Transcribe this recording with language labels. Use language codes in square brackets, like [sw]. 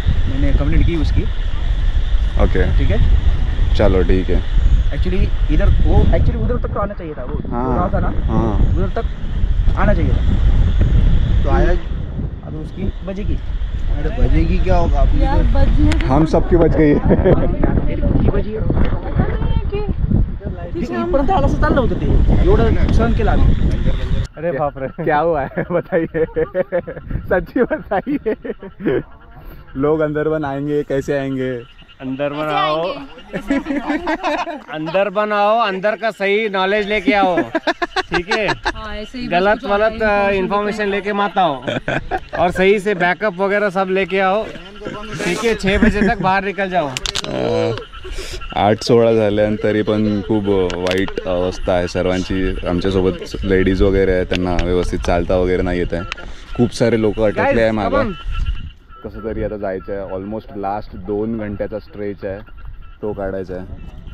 [hi] मैंने कंप्लेंट की उसकी. [en] okay [hi] ठीक है, चलो ठीक है. एक्चुअली उधर तक तो आना चाहिए था. वो था ना, उधर तक आना चाहिए था. तो आया. अब उसकी बजेगी. अरे बजेगी क्या होगा यार, बजने हम सबकी बच गई. मेरी बजी [mr] इथपर्यंत आला असं चाललं होतं ते. एवढं सहन केलं आम्ही. [hi] अरे बाप रे, क्या हुआ है बताइए. सच्ची बताइए. लोग अंदर बन आएंगे, कैसे आएंगे? अंदर बनाओ, अंदर का सही नॉलेज लेके आओ. ठीक है, गलत इंफॉर्मेशन लेके मत आओ. और सही से बैकअप वगैरह सब लेके आओ. ठीक है, 6 बजे तक बाहर निकल जाओ. [mr] 8:16 झाले आणि तरी पण खूप वाईट अवस्था आहे सर्वांची. आमच्यासोबत लेडीज वगैरे आहे, त्यांना व्यवस्थित चालता वगैरे नाही येत आहे. खूप सारे लोक अटकले आहे मागं. कसं तरी आता जायचं आहे. ऑलमोस्ट लास्ट 2 घंट्याचा स्ट्रेच आहे, तो काढायचा आहे.